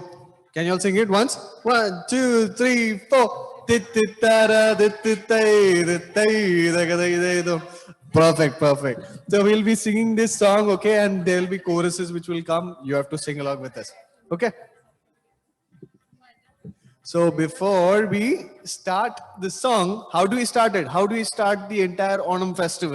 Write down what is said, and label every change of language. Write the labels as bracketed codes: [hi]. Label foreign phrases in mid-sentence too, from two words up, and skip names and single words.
[en] Can you all sing it once? 1, 2, 3, 4. Tititara tittai tittai dagadai de dom. Perfect, perfect. So we'll be singing this song, okay, and there will be choruses which will come. You have to sing along with us, okay? So before we start the song, how do we start it? How do we start the entire Onam festival?